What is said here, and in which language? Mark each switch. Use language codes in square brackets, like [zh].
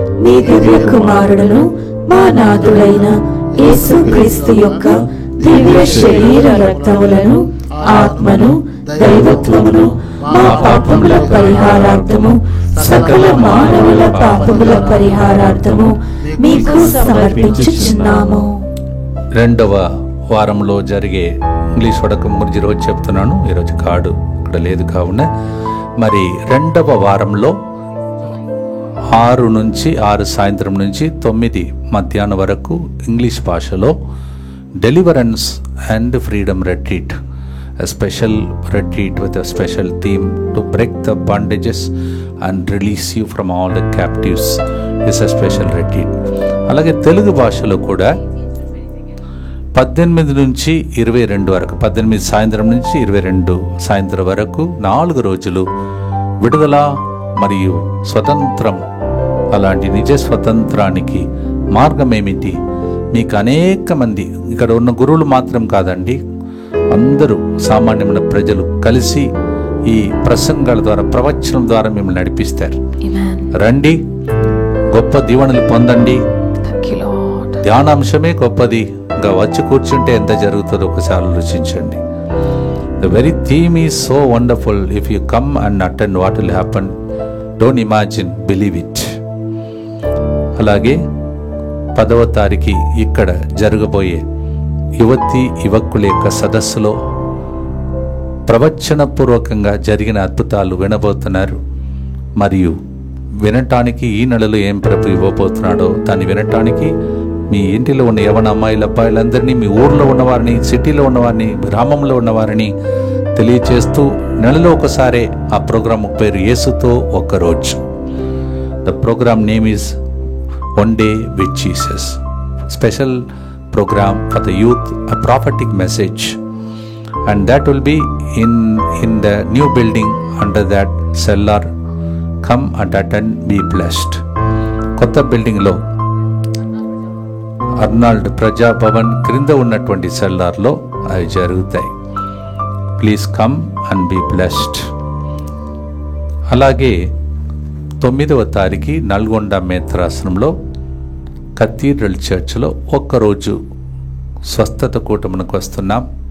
[te] నీ దివ్య కుమారుడును మా నాథుడైన యేసుక్రీస్తు యొక్క దివ్య శరీర రక్తములను, ఆత్మను, దైవత్వమును మా పాపముల పరిహారార్థము, సకల మానవుల పాపముల పరిహారార్థము మీకు సమర్పించుచున్నాము. రెండవ వారంలో జరిగే ఇంగ్లీష్ వడకం గురించి ఈరోజు చెప్తున్నాను. ఈరోజు కార్డు ఇక్కడ లేదు కావున మరి రెండవ వారంలో 6 సాయంత్రం నుంచి 9 మధ్యాహ్నం వరకు ఇంగ్లీష్ భాషలో [en] Deliverance and freedom retreat, a special retreat with a special theme to break the bondages and release you from all the captives is a special retreat. [te] అలాగే తెలుగు భాషలో కూడా 18 నుంచి 22 వరకు, 18 సాయంత్రం నుంచి 22 సాయంత్రం వరకు 4 రోజులు విడుదల మరియు స్వతంత్రం అలాంటి నిజ స్వతంత్రానికి మార్గం ఏమిటి? మీకు అనేక మంది ఇక్కడ ఉన్న గురువులు మాత్రం కాదండి, అందరూ సామాన్యమైన ప్రజలు కలిసి ఈ ప్రసంగాల ద్వారా, ప్రవచనం ద్వారా మిమ్మల్ని నడిపిస్తారు. రండి, గొప్ప దీవెనలు పొందండి. ధ్యానాంశమే గొప్పది. ఇంకా వచ్చి కూర్చుంటే ఎంత జరుగుతుందో ఒకసారి ఆలోచించండి. [en] The very theme is so wonderful. If you come and attend, what will happen? Don't imagine, believe it. [te] అలాగే 10వ తారీఖు ఇక్కడ జరగబోయే యువతి యువకుల యొక్క సదస్సులో ప్రవచనపూర్వకంగా జరిగిన అద్భుతాలు వినబోతున్నారు. మరియు వినటానికి ఈ నెలలో ఏం ప్రభు ఇవ్వబోతున్నాడో దాన్ని వినటానికి మీ ఇంటిలో ఉన్న యవన అమ్మాయిల అబ్బాయిలందరినీ, మీ ఊర్లో ఉన్నవారిని, సిటీలో ఉన్నవారిని, గ్రామంలో ఉన్నవారిని తెలియచేస్తూ నెలలో ఒకసారి ఆ ప్రోగ్రాం పేరు యేసుతో ఒక్కరోజు. [en] The programme name is one day with Jesus. Special programme for the youth, a prophetic message, and that will be in the new building under that cellar. Come and attend, be blessed. [te] కొత్త బిల్డింగ్లో Arnold Praja Bhavan క్రింద ఉన్నటువంటి సెల్లార్లో అవి జరుగుతాయి. [en] Please come and be blessed. [te] అలాగే 9వ తారీఖు Nalgonda మేత్రాసనంలో cathedral చర్చ్లో ఒక్కరోజు స్వస్థత కూటమునకు వస్తున్నాం.